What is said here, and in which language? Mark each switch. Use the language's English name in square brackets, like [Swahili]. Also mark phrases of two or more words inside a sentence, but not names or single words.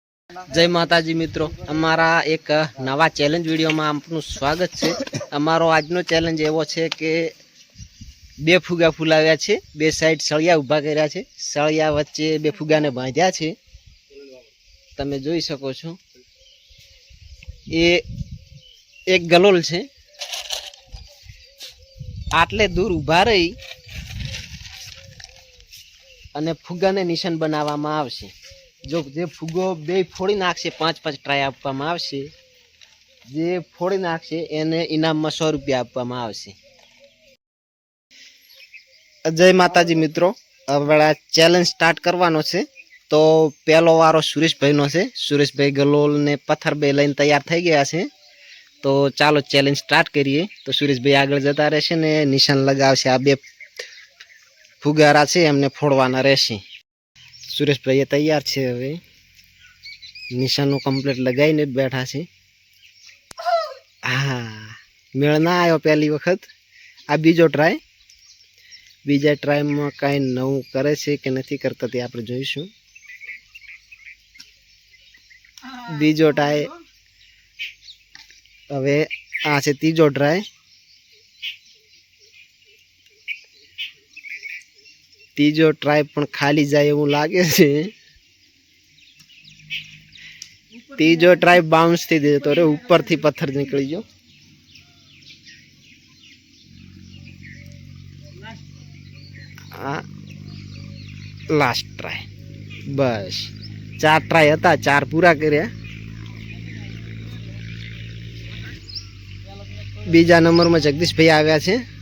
[Gujarati] જય માતાજી મિત્રો, અમારા એક નવા [English] challenge video [Gujarati] મેં આપનુ સ્વાગત હૈ। અમારો આજનો ચૅલેન્જ એવો છે કે બે ફુગા ફુલાવ્યા છે, બે સાઇડ સળિયા ઉભા કર્યા છે, સળિયા વચ્ચે બે ફુગાને બાંધ્યા છે। તમે જોઈ શકો છો એ એક ગલોલ છે। આટલે દૂર ઉભા રહી અને ફુગાને નિશાન બનાવવામાં આવશે। જો જે ફુગો બે ફોડી નાખશે 5-5 ટ્રાય આપવામાં આવશે। જે ફોડી નાખશે એને ઇનામ મેં 100 રુપયા આપવામાં આવશે। જય માતાજી મિત્રો, હવે [English] challenge start [Gujarati] કરવાનો છે। તો પહલો વારો સુરેશ ભાઈ નો છે. સુરેશ ભાઈ ગલોલ ને પત્થર બે લઈને તૈયાર થઈ ગયા છે। તો ચાલો [English] challenge start [Gujarati] કરિએ. તો સુરેશ ભાઈ આગળ જતા રહેશે ને નિશાન લગાવશે। આ બે ફુગારા છે એમને ફોડવાના રહેશે। સુરેશ ભાઈ તૈયાર છે। હવે નિશાનો કમ્પ્લીટ લગાઈને બૈઠા છે। હાં, મેળ ના આયો પહલી વખત। આ બીજો ટ્રાય. બીજા ટ્રાય મેં કઈ નવું કરે છે કે નથી કરતા તે આપણે જોઈશું। બીજો ટ્રાય હવે આ છે તીજો ટ્રાય। તીજો ટ્રાય પણ ખાલી જાય એવું લાગે છે। તીજો [English] try bounce [Gujarati] થી દેતો રે, ઊપર થી પત્થર નિકળી ગયો। [English] last try. [Gujarati] બસ 4 ટ્રાય હતા, 4 પૂરા કર્યા। બીજા નંબર મેં જગદીશ ભાઈ આવ્યા છે।